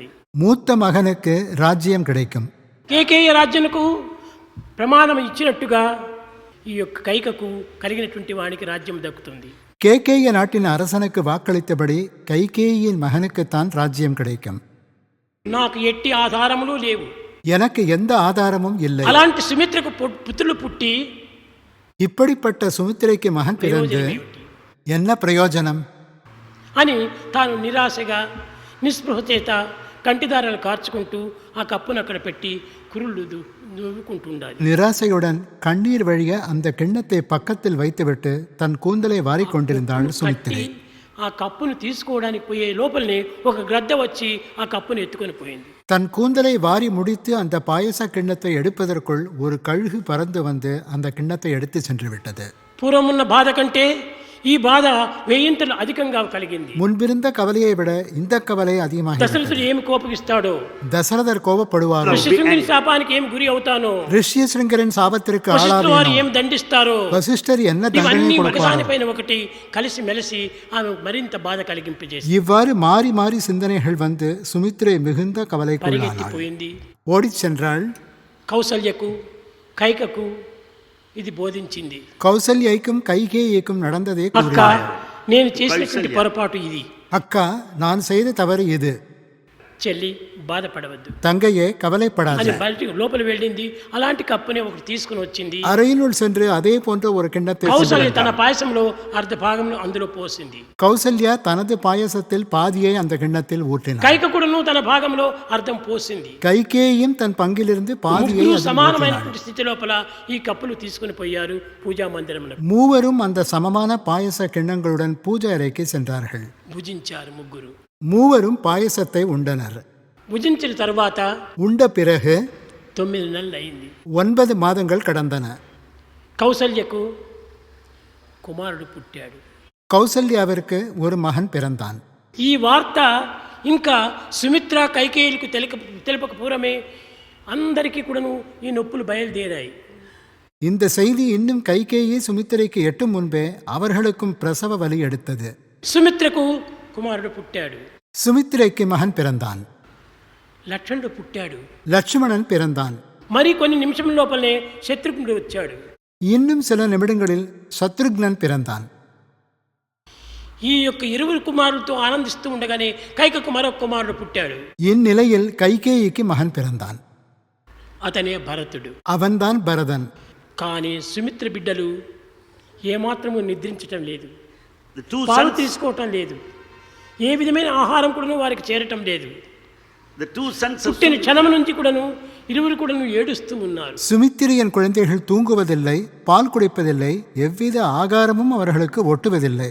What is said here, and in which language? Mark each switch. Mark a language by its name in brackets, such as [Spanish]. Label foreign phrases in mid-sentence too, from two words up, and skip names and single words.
[Tamil] மூத்த மகனுக்கு ராஜ்யம் கிடைக்கும். [Telugu] కేకేయ రాజ్యమునకు ప్రమాణం ఇచ్చినట్టుగా ఈ యొక్క కైకకు కలిగినటువంటి వానికి రాజ్యం దక్కుతుంది. [Tamil] கேகேய நாட்டின் அரசனுக்கு வாக்களித்தபடி கைகேயின் மகனுக்குத்தான் ராஜ்யம் கிடைக்கும். [Telugu] నాకు ఎట్టి ఆధారములు లేవు. [Tamil] எனக்கு எந்த ஆதாரமும் இல்லை. [Telugu] అలాంటి సుమిత్రకు పుత్రులు పుట్టి [Tamil] இப்படிப்பட்ட சுமித்திரைக்கு மகன் பிறந்து என்ன பிரயோஜனம் [Telugu] అని తాను నిరాశగా నిస్పృహ చేత కంటిదారాలు కార్చుకుంటూ ఆ కప్పును అక్కడ పెట్టి కురుళ్ళు నవ్వుకుంటుండాలి. [Tamil] நிராசையுடன் கண்ணீர் வழிய அந்த கிண்ணத்தை பக்கத்தில் வைத்துவிட்டு தன் கூந்தலை வாரிக்கொண்டிருந்தாள் சுமித்திரை. [Telugu] ఆ కప్పును తీసుకోవడానికి పోయే లోపలనే ఒక గ్రద్ద వచ్చి ఆ కప్పును ఎత్తుకొని పోయింది. [Tamil] தன் கூந்தலை வாரி முடித்து அந்த பாயச கிண்ணத்தை எடுப்பதற்குள் ஒரு கழுகு பறந்து வந்து அந்த கிண்ணத்தை எடுத்து சென்று விட்டது. [Telugu] పూర్వమున్న బాధ కంటే ఈ బాధ వెయ్యింతలు అధికంగా కలిగింది. [Tamil] முன்பிருந்த கவலையை விட இந்த கவலை அதிகமாக. [Telugu] దశరథుడు ఏమి కోపగిస్తాడో, [Tamil] தசரதர் கோபப்படுவாரோ, [Telugu] ఋష్యశృంగుని శాపానికి ఏమి గురి అవుతానో, [Tamil] ரிஷ்யசிருங்கரின் சாபத்திற்கு [Telugu] వశిష్ఠుల వారు [Tamil] ஆளாவேனோ, [Telugu] ఏం దండిస్తారో, [Tamil] வசிஷ்டர் என்ன தண்டனை [Telugu] ఇవన్నీ [Tamil] கொடுப்பாரோ, [Telugu] ఒకదానిపైన ఒకటి కలిసి మెలిసి ఆమె మరింత బాధ కలిగింపజేసి [Tamil] இவ்வாறு மாறி மாறி சிந்தனைகள் வந்து சுமித்திரை மிகுந்த கவலைக்குள்ளானாள். [Telugu] పరిగెత్తిపోయింది. [Tamil] ஓடிச் சென்றாள். [Telugu] కౌసల్యకు కైకకు ఇది బోధించింది. [Tamil] கௌசல்யைக்கும் கைகேயிக்கும் நடந்ததே [Telugu] అక్క, [Tamil] கூறினாள். [Telugu] నేను చేసినటువంటి పొరపాటు ఇది. [Tamil] அக்கா, நான் செய்த தவறு இது. [Telugu] చెల్లి బాధపడవద్దు [Tamil] தங்கையே [Telugu] అని [Tamil] கவலைப்படாது. [Telugu] బయటికి లోపల వెళ్ళింది. అలాంటి కప్పునే ఒకటి తీసుకుని వచ్చింది. [Tamil] அறையினுள் சென்று அதே போன்ற ஒரு கிண்ணத்தை [Telugu] కౌసల్య తన పాయసంలో అర్ధ భాగంలో అందులో పోసింది. [Tamil] கௌசல்யா தனது பாயசத்தில் பாதியை அந்த கிண்ணத்தில் ஊற்றினார். [Telugu] కైక కూడాను తన భాగంలో అర్థం పోసింది. [Tamil] கைகேயும் தன் பங்கிலிருந்து பாதியை [Telugu] ముగ్గురు [Tamil] அதில் ஊற்றினாள். [Telugu] సమానమైనటువంటి స్థితి లోపల ఈ కప్పులు తీసుకుని పోయారు పూజా మందిరంలో. [Tamil] மூவரும் அந்த சமமான பாயச கிண்ணங்களுடன் பூஜை அறைக்கு சென்றார்கள். [Telugu] భుజించారు ముగ్గురు. [Tamil] மூவரும் பாயசத்தை உண்டனர். [Telugu] భుజించిన తర్వాత [Tamil] உண்ட பிறகு [Telugu] 9 నెలలు అయింది. [Tamil] 9 மாதங்கள் கடந்தன. [Telugu] కౌసల్యకు కుమారుడు పుట్టాడు. [Tamil] கௌசல்யாவிற்கு ஒரு மகன் பிறந்தான். [Telugu] ఈ వార్త ఇంకా సుమిత్ర కైకేయులకు తెలుపక పూర్వమే అందరికీ కూడాను ఈ నొప్పులు బయలుదేరాయి. [Tamil] இந்த செய்தி இன்னும் கைகேயி சுமித்திரைக்கு எட்டும் முன்பே அவர்களுக்கும் பிரசவ வலி எடுத்தது. [Telugu] సుమిత్రకు కుమారుడు పుట్టాడు. [Tamil] சுமித்திரைக்கு மகன் பிறந்தான். [Telugu] లక్ష్మణుడు పుట్టాడు. [Tamil] லட்சுமணன் பிறந்தான். [Telugu] మరి కొన్ని నిమిషం లోపలనే శత్రుఘ్నుడు వచ్చాడు. [Tamil] இன்னும் சில நிமிடங்களில் சத்ருக்னன் பிறந்தான். [Telugu] ఈ యొక్క ఇరువురు కుమారులతో ఆనందిస్తూ ఉండగానే కైకకు మరొక కుమారుడు పుట్టాడు. [Tamil] இந்நிலையில் கைகேயிக்கு மகன் பிறந்தான். [Telugu] అతనే భరతుడు. [Tamil] அவன்தான் பரதன். [Telugu] కానీ సుమిత్ర బిడ్డలు ఏమాత్రము నిద్రించటం లేదు, [English] The two [Telugu] పాలు [English] sons, [Telugu] తీసుకోవటం లేదు, ఏ విధమైన ఆహారం కూడాను వారికి చేరటం లేదు. [English] the two sons of [Telugu] పుట్టిన క్షణం నుంచి కూడాను ఇరువురు కూడాను ఏడుస్తూ ఉన్నారు. [Tamil] சுமித்திரையின் குழந்தைகள் தூங்குவதில்லை, பால் குடிப்பதில்லை, எவ்வித ஆகாரமும் அவர்களுக்கு ஒட்டுவதில்லை.